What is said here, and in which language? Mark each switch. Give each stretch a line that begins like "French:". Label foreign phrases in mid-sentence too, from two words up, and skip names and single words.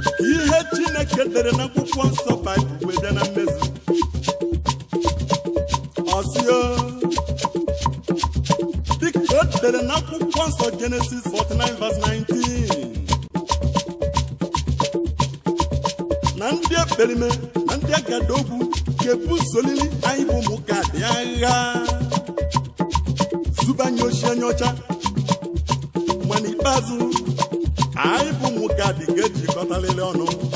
Igbo: Ihe Chineke dere n'akwụkwọ nsọ Baịbụl wee bịa na mmezu. Ọ sị o, dịka o dere n'akwụkwọ nsọ Genesis forty-nine verse nineteen, na ndị ekperime na ndị agadi ogwu ga-ebu solili anyị bụ ụmụ Gad agha, zube anyị oshi anyị ọcha. Ma n'ikpeazụ, anyị bụ ụmụ Gad ga-ejikọtalịrị ọnụ.